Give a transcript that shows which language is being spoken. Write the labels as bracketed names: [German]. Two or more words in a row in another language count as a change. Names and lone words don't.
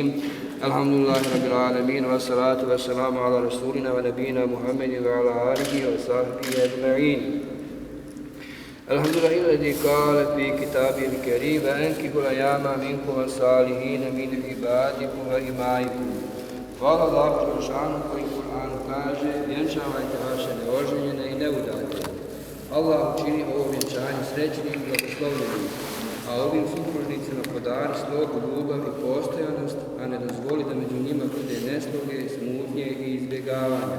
[Arabic] الحمد لله رب العالمين والصلاة والسلام على رسولنا ونبينا محمد وعلى آله وصحبه أجمعين. الحمد لله الذي قال في كتابه الكريم وأنكحوا الأيام منكم والصالحين من عبادكم وإمائكم. [Bosnian] Hvala Allahu Đelešanu koji u Kur'anu kaže: vjenčavajte vaše neoženjene i neudate. Allah učini ovo vjenčanje srećnim i blagoslovljenim, a ovim supružnicima podari slogu, ljubav i postojanost, a ne dozvoli da među njima bude nesloge, smutnje i izbjegavanja.